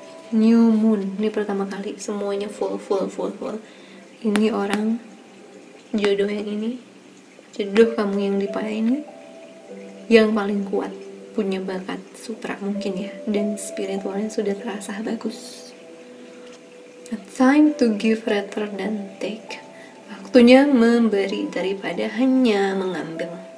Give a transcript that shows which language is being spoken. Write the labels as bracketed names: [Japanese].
[English] New moon, [Indonesian] ini pertama kali semuanya full. Ini orang jodoh yang ini, jodoh kamu yang di pada ini, yang paling kuat, punya bakat sutra mungkin ya, dan spiritualnya sudah terasa bagus. [English] A time to give rather than take. [Indonesian] Waktunya memberi daripada hanya mengambil.